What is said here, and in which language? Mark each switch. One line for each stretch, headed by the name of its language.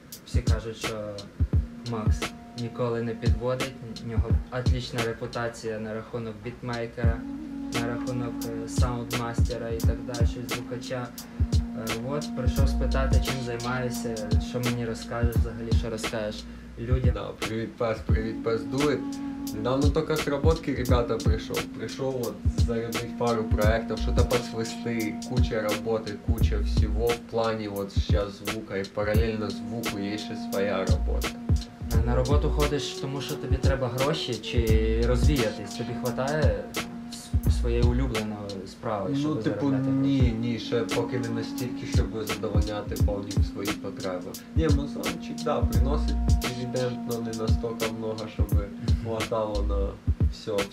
Ukrainian: Всі кажуть, що Макс ніколи не підводить. У нього отлична репутація на рахунок бітмейкера, на рахунок саундмастера і так далі, звукача. От, прийшов спитати, чим займаюся, що мені розкажеш взагалі, що розкажеш людям.
Russian: Да, привет, пес дует. Недавно только с работки ребята пришел вот зарядить пару проектов, что-то подсвисты, куча работы, куча всего в плане вот сейчас звука, и параллельно звуку есть ще своя работа.
Ukrainian: На роботу ходиш, тому що тобі треба гроші чи розвіятись? Тобі вистачає своєї улюбленої справи, щоб Ну, типу, заробляти? ні, ще поки не настільки, щоб задовольняти повні свої потреби. Ні, музончик, да, приносить дивідендно, не настільки много, щоб хватало на все.